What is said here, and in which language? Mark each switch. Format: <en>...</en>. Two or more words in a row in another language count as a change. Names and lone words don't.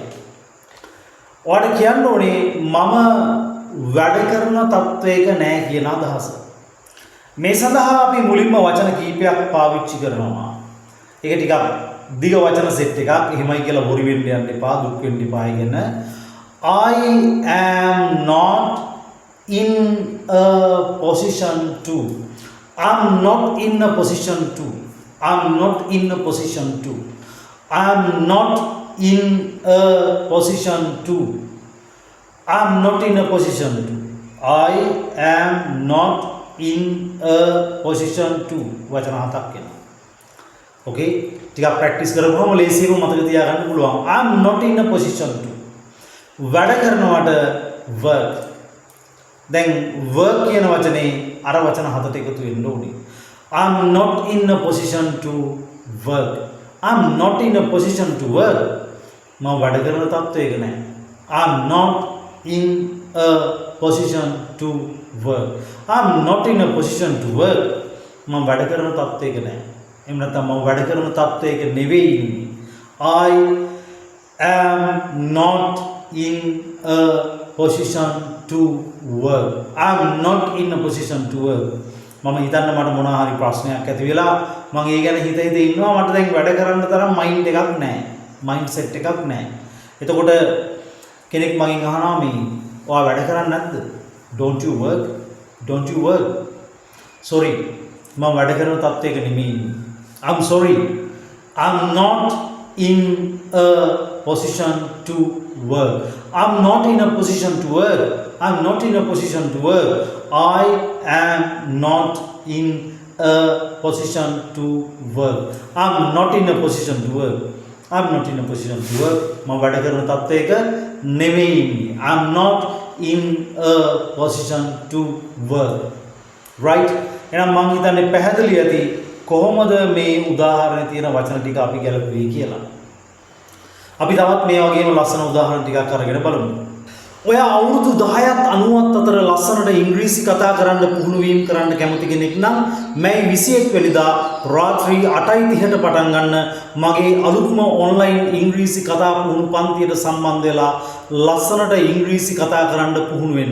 <si>ඔයාලට කියන්න ඕනේ මම වැඩ කරන තත්වයක නැහැ කියන අදහස. මේ සඳහා අපි මුලින්ම වචන කීපයක් පාවිච්චි කරනවා. ඒක ටිකක් දිග වචන සෙට් එකක්. එහෙමයි කියලා බොරු වෙන්න යන්න එපා, දුක් වෙන්න එපා කියන.</si> <en>I am not in a position to. I'm not in a position to. I'm not in a position to. I'm not in a position to. I'm not in a position to. I am not in a position to.</en> <si>වචන හතක් වෙනවා. Okay? ටිකක් ප්‍රැක්ටිස් කරගමු ලේසියෙම මතක තියාගන්න පුළුවන්.</si> <en>I'm not in a position to.</en> <si>වැඩ කරනවට work. දැන් work කියන වචනේ අර වචන හතට එකතු වෙන්න ඕනේ.</si> <en>I'm not in a position to work. I'm not in a position to work.</en> <si>මම වැඩ කරන තත්ත්වයක නැහැ. I'm not in a position to work. I'm not in a position to work. මම වැඩ කරන තත්ත්වයක නැහැ. එහෙම නැත්නම් මම වැඩ කරන තත්ත්වයක නෙවෙයි ඉන්නේ.</si> <en>I am not in a position to work. I'm not in a position to work.</en> <si>මම හිතන්න මට මොනවා හරි ප්‍රශ්නයක් ඇති වෙලා මම ඒ ගැන හිත ඉන්නවා මට දැන් වැඩ කරන්න තරම් මයින්ඩ් එකක් නැහැ.</si> <en>mind set</en> <si>එකක් නැහැ. එතකොට කෙනෙක් මගෙන් අහනවා මේ ඔයා වැඩ කරන්නේ නැද්ද?</si> <en>Don't you work? Don't you work? Sorry.</en> <si>මම වැඩ කරන තත්ත්වයක නෙමෙයි.</si> <en>I'm sorry. I'm not in a position to work. I'm not in a position to work. I'm not in a position to work. I am not in a position to work. I'm not in a position to work. I'm not in a position to work.</en> <si>මම වැඩ කරන තත්ත්වයක නෙමෙයි.</si> <en>I'm not in a position to work. Right?</en> <si>එහෙනම් මම හිතන්නේ පැහැදිලි ඇති කොහොමද මේ උදාහරණේ තියෙන වචන ටික අපි ගැලපුවේ කියලා. අපි තවත් මේ වගේම ලස්සන උදාහරණ ටිකක් අරගෙන බලමු. ඔයා අවුරුදු 10ත් 90ත් අතර ලස්සනට ඉංග්‍රීසි කතා කරන්න පුහුණු වීම කරන්න කැමති කෙනෙක් නම් මැයි 21 වෙනිදා රාත්‍රී 8:30ට පටන් ගන්න මගේ අලුත්ම ඔන්ලයින් ඉංග්‍රීසි කතා පුහුණු පන්තියට සම්බන්ධ වෙලා ලස්සනට ඉංග්‍රීසි කතා කරන්න පුහුණු වෙන්න.</si>